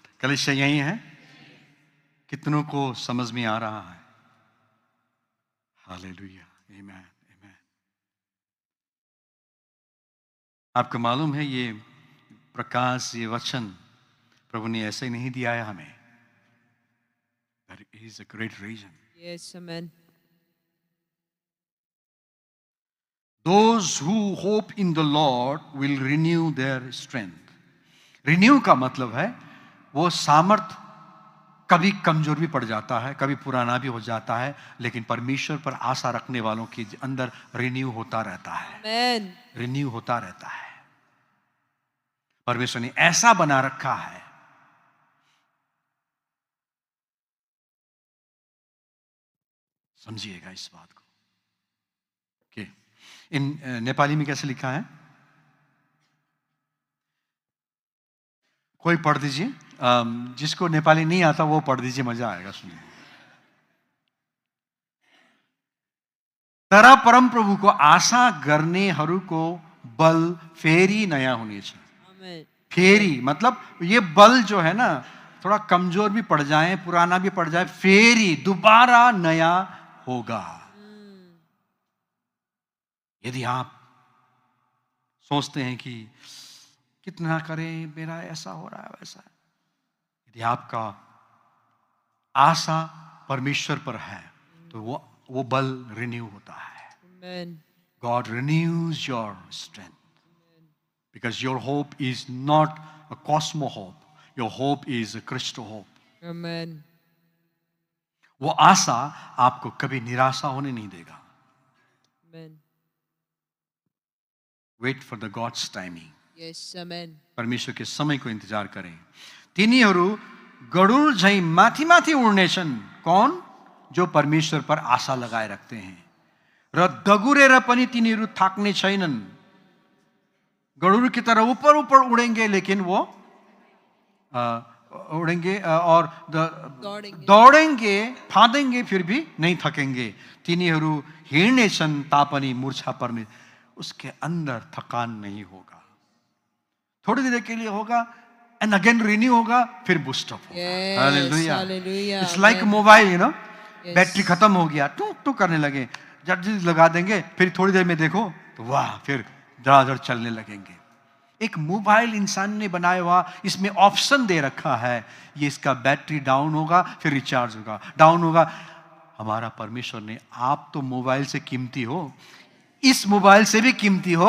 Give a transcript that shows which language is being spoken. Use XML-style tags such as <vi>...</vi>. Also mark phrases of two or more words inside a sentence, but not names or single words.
<hi>कलीसिया यही है? कितनों को समझ में आ रहा है? हालेलुया, आमेन, आमेन। आपको मालूम है ये प्रकाश, ये वचन प्रभु ने ऐसे ही नहीं दिया है हमें।</hi> <en>That is a great reason. Yes, amen. Those who hope in the Lord will renew their strength।</en> <hi>रिन्यू का मतलब है वो सामर्थ कभी कमजोर भी पड़ जाता है, कभी पुराना भी हो जाता है, लेकिन परमेश्वर पर आशा रखने वालों के अंदर रिन्यू होता रहता है,</hi> <en>Amen.</en> <hi>रिन्यू होता रहता है। परमेश्वर ने ऐसा बना रखा है। समझिएगा इस बात को। ओके,</hi> <en>in Nepali</en> <hi>में कैसे लिखा है? कोई पढ़ दीजिए, जिसको नेपाली नहीं आता वो पढ़ दीजिए, मजा आएगा सुनने।</hi> <ne>तर परम प्रभुको आशा गर्नेहरूको बल फेरि नयाँ हुनेछ।</ne> <en>Amen.</en> <hi>फेरि मतलब ये बल जो है ना, थोड़ा कमजोर भी पड़ जाए, पुराना भी पड़ जाए, फेरि दोबारा नया होगा। यदि आप सोचते हैं कि कितना करें, मेरा ऐसा हो रहा है वैसा है, यदि आपका आशा परमेश्वर पर है तो वो बल रिन्यू होता है।</hi> <en>Amen. God renews your strength because your hope is not a cosmo hope, your hope is a Christo hope. Amen.</en> <hi>वो आशा आपको कभी निराशा होने नहीं देगा।</hi> <en>Amen. Wait for the God's timing. Yes, amen.</en> <hi>परमेश्वर के समय को इंतजार करें।</hi> <ne>तिनीहरू गरुड झैं माथि माथि उड्नेछन्।</ne> <hi>कौन? जो परमेश्वर पर आशा लगाए रखते हैं।</hi> <ne>र दगुरेर पनि तिनीहरू थाक्ने छैनन्।</ne> <hi>गरुड की तरह ऊपर ऊपर उड़ेंगे, लेकिन वो उड़ेंगे और दौड़ेंगे, फाँदेंगे, फिर भी नहीं थकेंगे।</hi> <ne>तिनीहरू हिँड्नेछन् तापनि मूर्छा पर्ने,</ne> <hi>उसके अंदर थकान नहीं होगा। थोड़ी देर के लिए होगा,</hi> <en>and again renew</en> <hi>होगा, फिर</hi> <en>boost up होगा। Yes, Hallelujah. hallelujah, It's like amen. mobile, you know, Yes.</en> <hi>बैटरी खत्म हो गया, टू टू करने लगे, जब लगा देंगे, फिर थोड़ी देर में देखो तो वाह, फिर धड़ाधड़ चलने लगेंगे। एक मोबाइल इंसान ने बनाया हुआ, इसमें ऑप्शन दे रखा है, ये इसका</hi> <en>battery down</en> <hi>होगा, फिर रिचार्ज होगा, डाउन होगा। हमारा परमेश्वर ने, आप तो मोबाइल से कीमती हो, इस मोबाइल से भी कीमती हो।</hi>